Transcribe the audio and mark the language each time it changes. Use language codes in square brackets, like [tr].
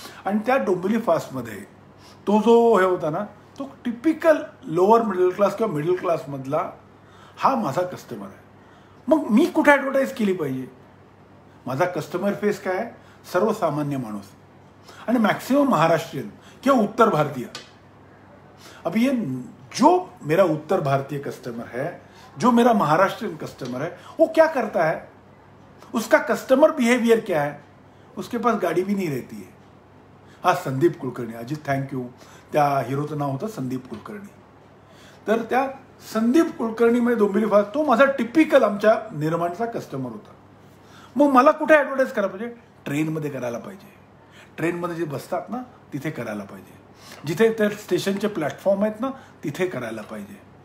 [mr] आणि त्या डोंबिवली फास्टमध्ये तो जो हे होता ना, तो टिपिकल लोअर मिडल क्लास किंवा मिडल क्लास मधला हा माझा कस्टमर आहे। मग मी कुठे ॲडव्हर्टाइज केली पाहिजे? माझा कस्टमर फेस काय आहे? सर्वसामान्य माणूस, आणि मॅक्सिमम महाराष्ट्रीयन किंवा उत्तर भारतीय। [hi] अब ये जो मेरा उत्तर भारतीय कस्टमर है, जो मेरा महाराष्ट्रीयन कस्टमर है, वो क्या करता है? उसका कस्टमर बिहेवियर क्या है? उसके पास गाड़ी भी नहीं रहती है। [mr] हाँ, संदीप कुलकर्णी, अजित थँक्यू, त्या हिरोचं नाव होतं संदीप कुलकर्णी। तर त्या संदीप कुलकर्णीमध्ये डोंबिवली फास्ट तो माझा टिपिकल आमच्या निर्माणचा कस्टमर होता। मग मला कुठे ॲडव्हर्टाइज करायला पाहिजे? ट्रेनमध्ये करायला पाहिजे। ट्रेनमध्ये जे बसतात ना तिथे करायला पाहिजे, जिथे त्या स्टेशनचे प्लॅटफॉर्म आहेत ना तिथे करायला पाहिजे।